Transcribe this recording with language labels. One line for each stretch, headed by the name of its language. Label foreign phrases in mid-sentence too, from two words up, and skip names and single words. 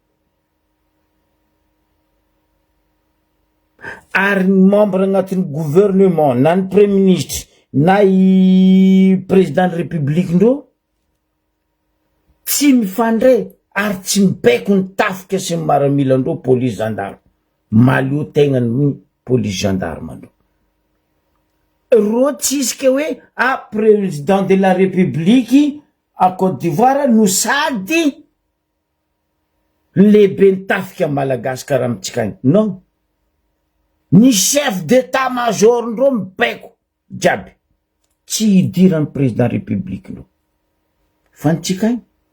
Malagasy: Ary membre agnatin'ny gouvernement na ny
French: premier ministre
Malagasy: na i
French: président de république
Malagasy: ndro tsy mifandray ary tsy mibaiko ny tafika sy ny maramila ndro
French: police gendarme.
Malagasy: Malio tegna ny
French: police gendarme
Malagasy: ndro. Ro tsisy ke hoe
French: président de la république à Côte d'Ivoire
Malagasy: no sady lehibe ny tafika malagasy karaha amitsika agny. Non. Ny
French: chef d'état-major
Malagasy: ndro mibaiko jiaby. Tsy idiran'ny
French: président république
Malagasy: ndro. Fantsika agny.